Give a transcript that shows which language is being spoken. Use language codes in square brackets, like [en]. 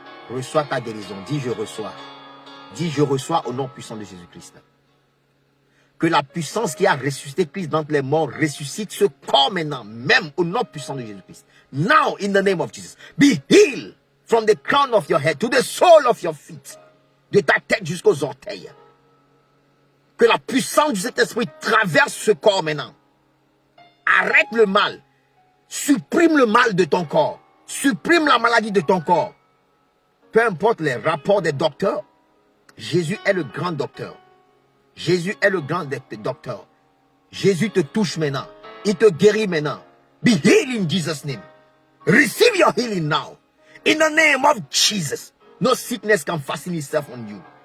[fr] Reçois ta guérison. Dis je reçois. Dis je reçois au nom puissant de Jésus-Christ. Que la puissance qui a ressuscité Christ d'entre les morts ressuscite ce corps maintenant, même au nom puissant de Jésus-Christ. [en] Now, in the name of Jesus, be healed from the crown of your head to the sole of your feet. [fr] De ta tête jusqu'aux orteils. Que la puissance de cet esprit traverse ce corps maintenant. Arrête le mal. Supprime le mal de ton corps. Supprime la maladie de ton corps. Peu importe les rapports des docteurs, Jésus est le grand docteur. Jésus est le grand docteur. Jésus te touche maintenant. Il te guérit maintenant. [en] Be healed in Jesus' name. Receive your healing now. In the name of Jesus. No sickness can fasten itself on you.